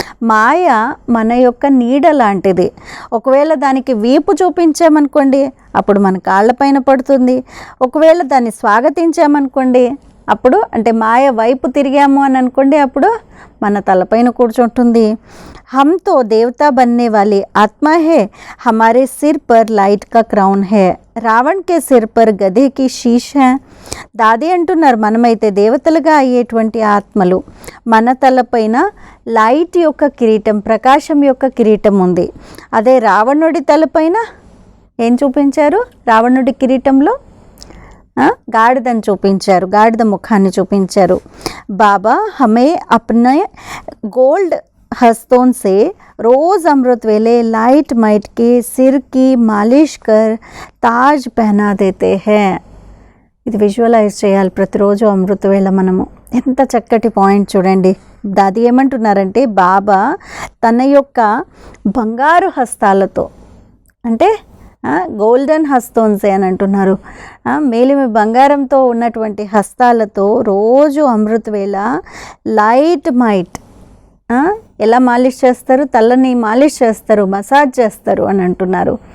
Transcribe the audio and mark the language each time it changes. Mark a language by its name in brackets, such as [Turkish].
[Telugu] మాయ మన యొక్క నీడ లాంటిది. ఒకవేళ దానికి వీపు చూపించామనుకోండి, అప్పుడు మన కాళ్ళపైన పడుతుంది. ఒకవేళ దాన్ని స్వాగతించామనుకోండి, అప్పుడు అంటే మాయ వైపు తిరిగాము అని అనుకోండి, అప్పుడు మన తలపైన కూర్చుంటుంది. [Hindi] हम तो देवता बनने वाली आत्मा है, हमारे सिर पर लाइट का क्राउन है, రావణ్ के सिर पर गधे की शीश है. [Telugu] దాది అంటున్నారు, మనమైతే దేవతలుగా అయ్యేటువంటి ఆత్మలు, మన తలపైన లైట్ యొక్క కిరీటం, ప్రకాశం యొక్క కిరీటం ఉంది. అదే రావణుడి తలపైన ఏం చూపించారు? రావణుడి కిరీటంలో గాడిదని చూపించారు, గాడిద ముఖాన్ని చూపించారు. [Hindi] బాబా హమే అప్నే గోల్డ్ हस्तों से रोज़ अमृत वेले लाइट माइट के सिर की मालिश कर ताज पहना देते हैं. [Telugu] ఇది విజువలైజ్ చేయాలి ప్రతిరోజు అమృత వేళ మనము. ఎంత చక్కటి పాయింట్ చూడండి. దాది ఏమంటున్నారంటే, బాబా తన యొక్క బంగారు హస్తాలతో, అంటే [Hindi] గోల్డెన్ హస్తోన్సే [Telugu] అని అంటున్నారు, మేలిమి బంగారంతో ఉన్నటువంటి హస్తాలతో రోజు అమృత వేళ లైట్ మైట్ ఎలా మాలిష్ చేస్తారు? తలని మాలిష్ చేస్తారు, మసాజ్ చేస్తారు అని అంటున్నారు.